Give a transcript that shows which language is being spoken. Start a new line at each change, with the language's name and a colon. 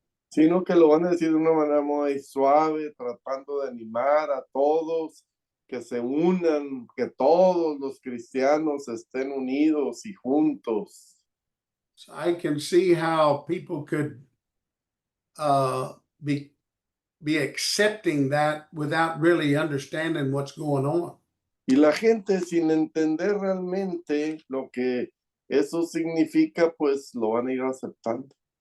Spanish: Sino que lo van a decir de una manera muy suave, tratando de animar a todos que se unan, que todos los cristianos estén unidos y juntos.
English: So I can see how people could be accepting that without really understanding what's going on.
Spanish: Y la gente sin entender realmente lo que eso significa, pues lo van a ir aceptando.